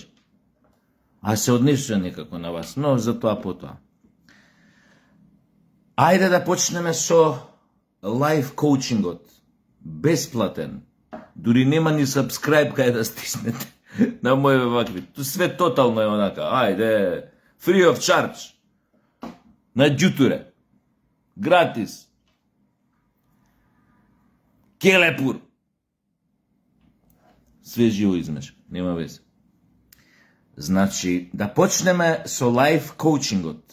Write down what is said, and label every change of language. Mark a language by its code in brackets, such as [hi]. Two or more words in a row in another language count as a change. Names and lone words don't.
[mk] А се однесува некако на вас, но за тоа потоа. Ајде да почнеме со лайф коучингот. Бесплатен. Дури нема ни subscribe кај да стиснете на моје вакви. Ту све тотално е онака. Ајде, [en] free of charge. [mk] На ѓутуре. Гратис. Келепур. Све живо измеш. Нема везе. Значи, да почнеме со лайф коучингот.